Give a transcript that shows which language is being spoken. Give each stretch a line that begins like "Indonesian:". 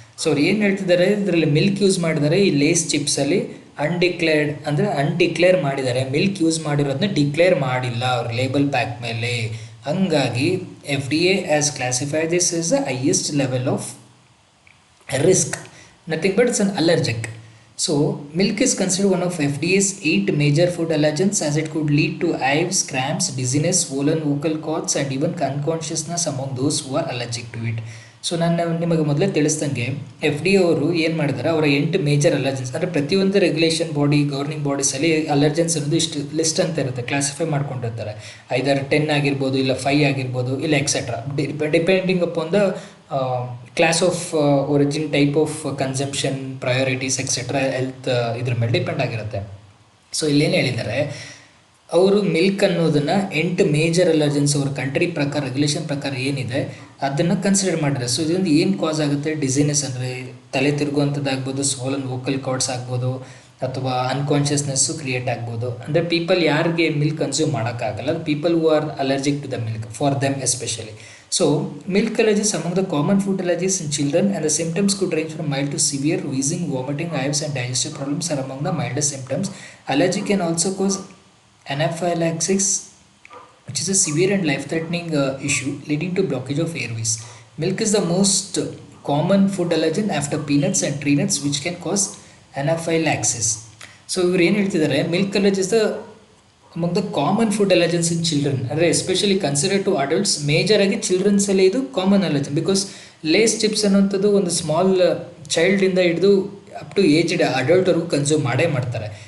Kannada: So ಅವ್ರು ಏನು ಹೇಳ್ತಿದ್ದಾರೆ, ಇದರಲ್ಲಿ ಮಿಲ್ಕ್ ಯೂಸ್ ಮಾಡಿದ್ದಾರೆ ಈ ಲೇಸ್ ಚಿಪ್ಸಲ್ಲಿ. ಅನ್ಡಿಕ್ಲೇರ್ಡ್ ಅಂದರೆ ಅನ್ಡಿಕ್ಲೇರ್ ಮಾಡಿದ್ದಾರೆ, ಮಿಲ್ಕ್ ಯೂಸ್ ಮಾಡಿರೋದನ್ನ ಡಿಕ್ಲೇರ್ ಮಾಡಿಲ್ಲ ಅವ್ರ ಲೇಬಲ್ ಪ್ಯಾಕ್ ಮೇಲೆ.
English: ಹಂಗಾಗಿ FDA has classified this is the highest level of risk, nothing but it's an allergic. So milk is considered one of FDA's 8 major food allergens as it could lead to hives, cramps, dizziness, swollen vocal cords and even unconsciousness among those who are allergic to it.
Kannada: So ನಾನು ನಿಮಗೆ ಮೊದಲೇ ತಿಳಿಸ್ದಂಗೆ FDA ಅವರು ಏನು ಮಾಡಿದ್ದಾರೆ, ಅವರ 8 major allergens, ಅಂದರೆ ಪ್ರತಿಯೊಂದು regulation body, governing ಬಾಡೀಸಲ್ಲಿ allergens ಅನ್ನೋದು ಇಷ್ಟು ಲಿಸ್ಟ್ ಅಂತ ಇರುತ್ತೆ, ಕ್ಲಾಸಿಫೈ ಮಾಡ್ಕೊಂಡಿರ್ತಾರೆ. ಐದರ್ 10 ಆಗಿರ್ಬೋದು, ಇಲ್ಲ 5 ಆಗಿರ್ಬೋದು, ಇಲ್ಲ etcetera,
English: depending upon the class of origin, type of consumption,
Kannada: priorities etcetera, health ಇದ್ರ ಮೇಲೆ ಡಿಪೆಂಡ್ ಆಗಿರುತ್ತೆ. ಸೊ ಇಲ್ಲೇನು ಹೇಳಿದ್ದಾರೆ, ಅವರು ಮಿಲ್ಕ್ ಅನ್ನೋದನ್ನು 8 ಮೇಜರ್ ಅಲರ್ಜೆನ್ಸ್ ಅವ್ರ ಕಂಟ್ರಿ ಪ್ರಕಾರ, ರೆಗ್ಯುಲೇಷನ್ ಪ್ರಕಾರ ಏನಿದೆ ಅದನ್ನು ಕನ್ಸಿಡರ್ ಮಾಡಿದ್ದಾರೆ. ಸೊ ಇದರಿಂದ ಏನು ಕಾಸ್ ಆಗುತ್ತೆ, ಡಿಸೀನೆಸ್ ಅಂದರೆ ತಲೆ ತಿರುಗುವಂಥದ್ದಾಗ್ಬೋದು, ಸ್ವೋಲನ್ ವೋಕಲ್ ಕಾರ್ಡ್ಸ್ ಆಗ್ಬೋದು, ಅಥವಾ ಅನ್ಕಾನ್ಷಿಯಸ್ನೆಸ್ಸು ಕ್ರಿಯೇಟ್ ಆಗ್ಬೋದು. ಅಂದರೆ ಪೀಪಲ್ ಯಾರಿಗೆ ಮಿಲ್ಕ್ ಕನ್ಸ್ಯೂಮ್ ಮಾಡೋಕ್ಕಾಗಲ್ಲ,
English: People who are allergic to the milk, for them especially. So, milk allergies among the common food allergies in children, and the symptoms could range from mild to severe. Wheezing, vomiting, hives and digestive problems are among the mildest symptoms. Allergy can also cause anaphylaxis, which is a severe and life-threatening issue leading to blockage of airways. Milk is the most common food allergen after peanuts and tree nuts, which can cause anaphylaxis. So,
Kannada: ಇವರು ಏನು ಹೇಳ್ತಿದ್ದಾರೆ,
English: Milk allergy is the among the common food allergens in children, ಅಂದರೆ especially consider to adults.
Kannada: ಮೇಜರಾಗಿ ಚಿಲ್ಡ್ರನ್ಸಲ್ಲಿ ಇದು common allergen, because lace chips ಅನ್ನೋಂಥದ್ದು ಒಂದು small ಚೈಲ್ಡಿಂದ ಹಿಡಿದು up to aged ಅಡಲ್ಟ್ವರೆಗೂ consume ಮಾಡೇ ಮಾಡ್ತಾರೆ.